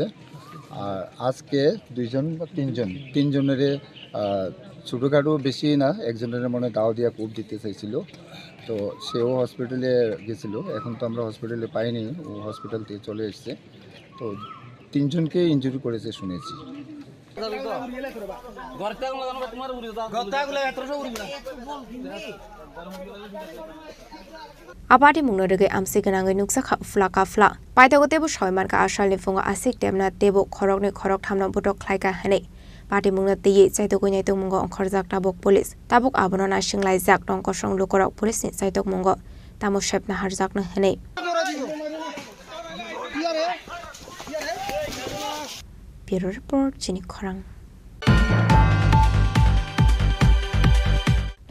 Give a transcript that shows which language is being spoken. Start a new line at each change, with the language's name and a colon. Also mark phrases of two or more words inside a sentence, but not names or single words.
Bangla: আর আজকে দুইজন বা তিনজনের ছোটোখাটো বেশি না, একজনের মনে দাও দিয়া কূপ দিতে চাইছিল। তো সেও হসপিটালে গেছিল, এখন তো আমরা হসপিটালে পাইনি, ও হসপিটাল থেকে চলে এসছে। তো তিনজনকে ইনজুরি করেছে শুনেছি।
Kok Borok: Apati mungnodige amsi ganangai nuksa khafla kafla paitago tebo shoyman ka ashal nifunga asik temna tebo khorok thamna butok khlaika hane pati mungna tiye chaitok gnai tok mungo khorjak tabok police tabok abono na singlai jak tongko song lukorok police ni chaitok mungo tamo shepna harjak na hane
English: Bureau Report
Kok Borok: Chini Khorang